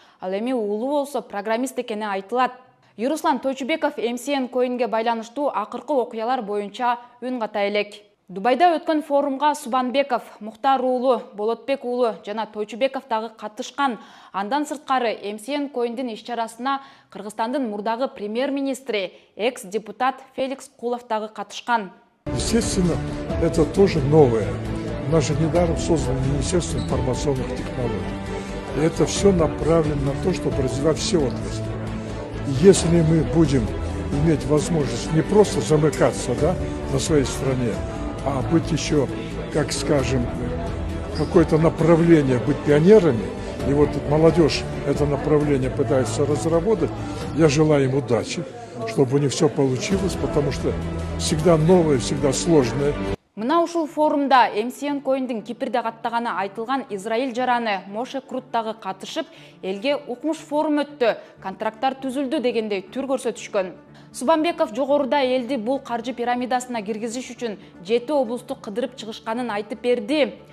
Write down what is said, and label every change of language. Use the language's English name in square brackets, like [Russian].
[Kyrgyz] Ал эми уулу болсо программист экени айтылат. Юруслан Тойчубеков MCN Coin'ге байланыштуу акыркы окуялар боюнча үн ката элек. Дубайда өткөн форумга Субанбеков, Мухтар уулу, Болотбек уулу жана Тойчубеков дагы катышкан. Андан сырткары MCN Coin'дин иш-чарасына Кыргызстандын мурдагы премьер-министри, экс-депутат Феликс Кулов дагы катышкан. [Russian] Естественно, это тоже новое. У нас же недаром создано Министерство информационных технологий. И это все направлено на то, чтобы развивать все отрасли. Если мы будем иметь возможность не просто замыкаться, да, на своей стране, а быть еще, как скажем, какое-то направление, быть пионерами, и вот молодежь это направление пытается разработать, я желаю им удачи, чтобы у них все получилось, потому что всегда новое, всегда сложное. [Kyrgyz] Мына ушул форумда MCN Coin'дин Кипрде каттаганы айтылган Израиль жараны Моше Крут дагы катышып, элге укмуш форум өттү, контракттар түзүлдү дегендей түр көрсөтүшкөн. Субанбеков жогоруда элди бул каржы пирамидасына киргизиш үчүн 7 облусту кыдырып чыгышканын айтып берди.